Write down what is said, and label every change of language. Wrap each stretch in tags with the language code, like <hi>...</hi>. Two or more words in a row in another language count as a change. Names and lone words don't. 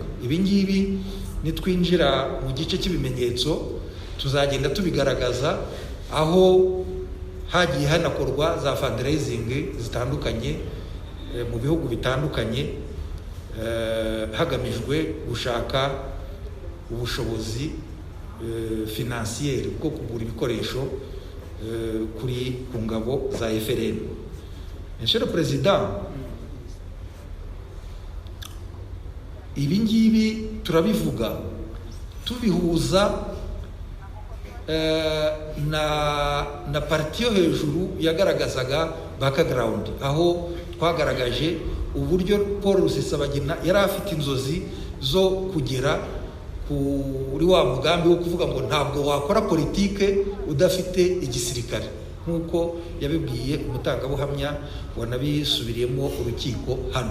<rw>Ibi ngibi nitwinjira mu gice cy'ibimenyetso tuzagenda tubigaragaza, aho hagiye hanakorwa za fundraising zitandukanye mu bihugu bitandukanye hagamijwe gushaka ubushobozi financier bwo kugura ibikoresho ku ngabo za FRN.</rw> <fr>Monsieur le Président,</fr> <rw>ibi ngibi turabivuga tubihuza na parti yo hejuru yagaragazaga background, aho twagaragaje uburyo Paul Rusesabagina yari afite inzozi zo kugera kuri wa mugambi wo kuvuga ngo ntabwo wakora politike udafite igisirikare, nk'uko yabibwiye umutangabuhamya wanabisubiriyemo urukiko hano.</rw>